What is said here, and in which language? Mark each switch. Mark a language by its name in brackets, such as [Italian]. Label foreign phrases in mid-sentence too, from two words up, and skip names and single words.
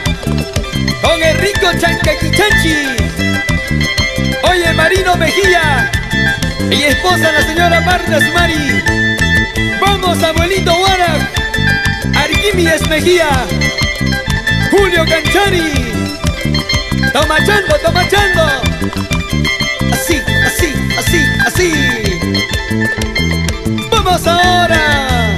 [Spanish] Con el rico Chancaquichanchi. Oye, Marino Mejía y esposa la señora Marta Sumari. Vamos, abuelito Guara, Arquímedes Mejía, Julio Canchari. Tomachando, tomachando. Así, así, así, así. Vamos ahora